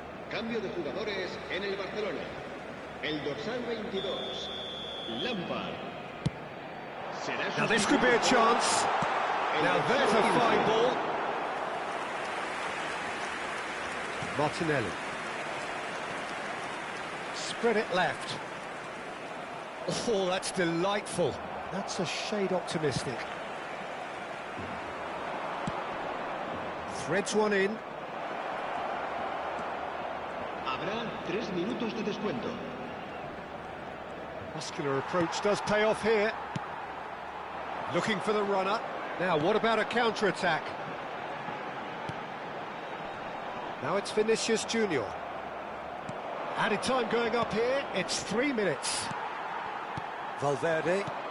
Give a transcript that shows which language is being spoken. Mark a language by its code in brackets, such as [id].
[es] Cambio de jugadores en el Barcelona. El dorsal 22, Lampard. [en] Now this could be a chance. Now there's a fine ball. Martinelli. Spread it left. Oh, that's delightful. That's a shade optimistic. Threads one in. [es] Habrá 3 minutos de descuento. [en] Muscular approach does pay off here. Looking for the runner. Now, what about a counter-attack? Now it's Vinicius Junior. Added time going up here. It's 3 minutes. Valverde.